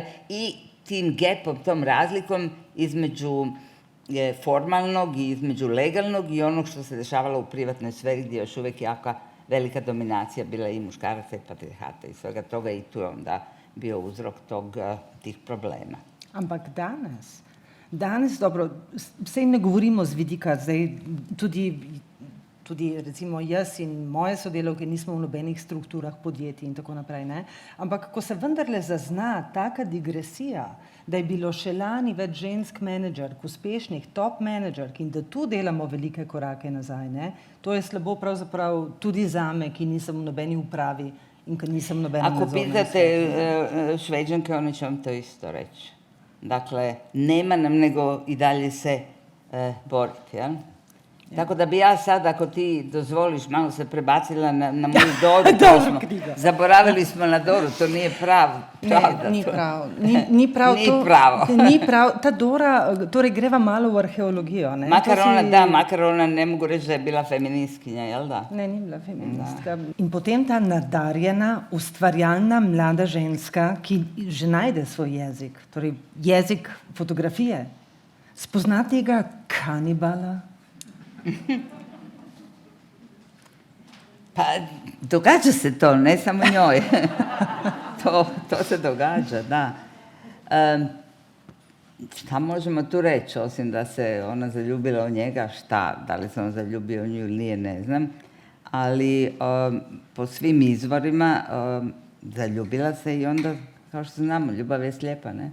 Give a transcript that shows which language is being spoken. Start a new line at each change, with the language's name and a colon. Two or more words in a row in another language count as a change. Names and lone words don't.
Croatian: I tim gapom, tom razlikom između formalnog i između legalnog i onog što se dešavalo u privatnoj sferi gdje još uvijek jaka velika dominacija bila i muškaraca i patriarhata i svega toga i tu je onda bio uzrok tih problema.
Slovenian: Ampak danes, dobro, sej ne govorimo z vidika, zdaj tudi recimo jaz in moje sodelavke nismo v nobenih strukturah podjetij in tako naprej, ne? Ampak ko se vendarle zazna taka digresija, da je bilo še lani več žensk menedžerk, uspešnih top menedžerk in da tu delamo velike korake nazaj, ne? To je slabo pravzaprav tudi zame, ki nisem v nobeni upravi in ki nisem v nobenem nadzornem svetu.
Croatian: Ako pitate Šveđanke, one će vam to isto reći. Dakle, nema nam nego i dalje se boriti, jel? Tako da bi ja sad, ako ti dozvoliš, malo se prebacila na moju Doru. Zaboravili smo na Doru, to nije pravda.
Slovenian: Ni prav. Ni prav. Ta Dora, torej greva malo v arheologijo. Ne?
Croatian: Makar ona ne mogu reći da je bila feministkinja, jel da?
Slovenian: Ne, ni bila feministka. In potem ta nadarjena, ustvarjalna mlada ženska, ki že najde svoj jezik, torej jezik fotografije, spozna tega kanibala.
Croatian: Pa događa se to, ne samo njoj. to se događa, da. Šta možemo tu reći, osim da se ona zaljubila u njega, šta, da li se on zaljubio u nju ili nije, ne znam. Ali po svim izvorima zaljubila se i onda, kao što znamo, ljubav je slijepa, ne?